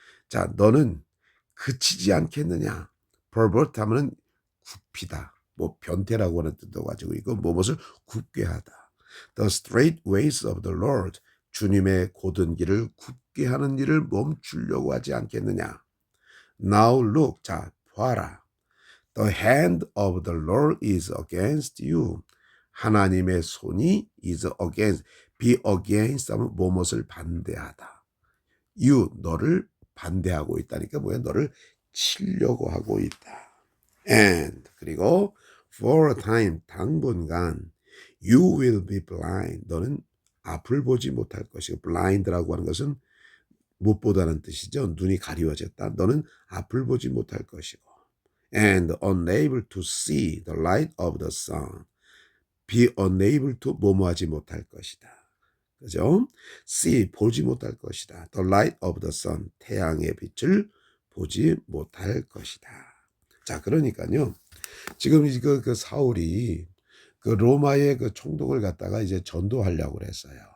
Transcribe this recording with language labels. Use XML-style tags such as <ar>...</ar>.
<ko>자, 너는 그치지 않겠느냐? pervert 하면은 굽히다. 뭐 변태라고 하는 뜻도 가지고 있고 무엇을 굽게 하다.</ko> <en>The straight ways of the Lord.</en> <ko>주님의 고든 길을 굽게 하는 일을 멈추려고 하지 않겠느냐? Now look. 자, 봐라.</ko> <en>The hand of the Lord is against you.</en> <ko>하나님의 손이 is against, be against 하면 무엇을 반대하다. You, 너를 반대하고 있다니까 뭐야? 너를 치려고 하고 있다.</ko> <en>And, 그리고 for a time, 당분간 you will be blind.</en> <ko>너는 앞을 보지 못할 것이고 blind라고 하는 것은 못 보다는 뜻이죠. 눈이 가리워졌다. 너는 앞을 보지 못할 것이고 and unable to see the light of the sun. be unable to 뭐뭐하지 못할 것이다. 그죠? see 보지 못할 것이다. the light of the sun 태양의 빛을 보지 못할 것이다. 자, 그러니까요. 지금 그 사울이 그 로마의 그 총독을 갖다가 이제 전도하려고 그랬어요.</ko>